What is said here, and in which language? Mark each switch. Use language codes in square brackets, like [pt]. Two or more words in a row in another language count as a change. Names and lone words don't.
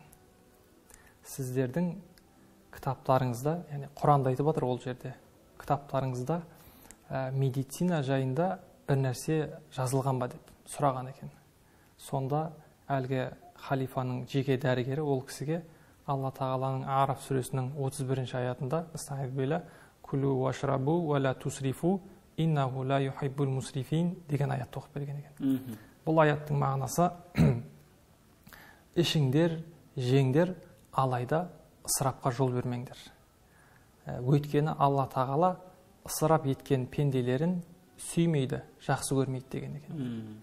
[kk] Сіздердің кітаптарыңызда, яғни Құранда айтып отыр ол жерде, кітаптарыңызда медицина жайында бір нәрсе жазылған ба деп сұраған екен. Сонда әлгі халифаның жеке дәрігері ол кісіге Алла тағаланың Араф сүресінің 31 аятында «Истағфирулла, [ar] كلوا واشربوا ولا تسرفوا، إنه لا يحب المسرفين» [kk] деген аятты оқып берген екен. Бұл аяттың мағынасы ішіңдер, жеңдер, алайда ысырапқа жол бермеңдер. Өйткені Алла тағала ысырап еткен пенделерін сүймейді, жақсы көрмейді деген екен.